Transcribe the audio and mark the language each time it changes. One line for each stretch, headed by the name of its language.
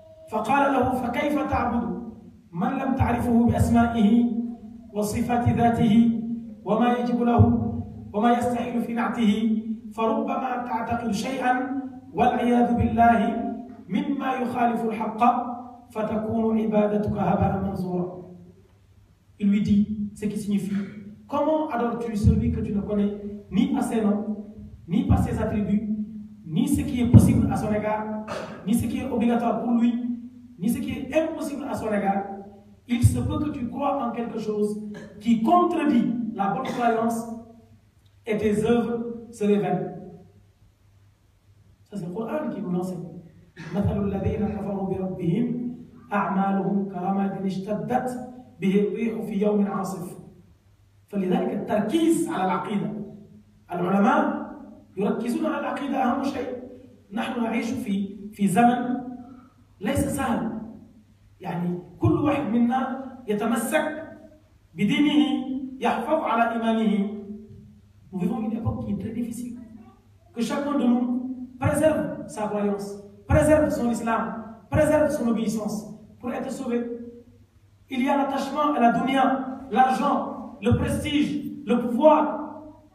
Arabic: فقال له فكيف تعبد من لم تعرفه بأسمائه وصفات ذاته وما يجب له وما يستحيل في نعته، فربما تعتقد شيئا والعياذ بالله مما يخالف الحق فتكون عبادتك هباء منثورا.
French: Il lui dit ce qui signifie: comment adores-tu celui que tu ne connais ni par ses noms, ni par ses attributs, ni ce qui est possible à son égard, ni ce qui est obligatoire pour lui, ni ce qui est impossible à son égard? Il se peut que tu crois en quelque chose qui contredit la bonne croyance et tes œuvres se révèlent. Ça, c'est le Coran qui nous l'enseigne.
Arabic: مثل الذين كفروا بربهم أعمالهم كرماد اشتدت به الريح في يوم عاصف. فلذلك التركيز على العقيدة. العلماء يركزون على العقيدة أهم شيء. نحن نعيش في زمن ليس سهل. يعني كل واحد منا يتمسك بدينه، يحفظ على إيمانه.
French: Nous vivons une époque qui est très difficile. Que chacun de nous préserve sa croyance, préserve son islam, préserve son obéissance pour être sauvé. Il y a l'attachement à la dunya, l'argent, le prestige, le pouvoir.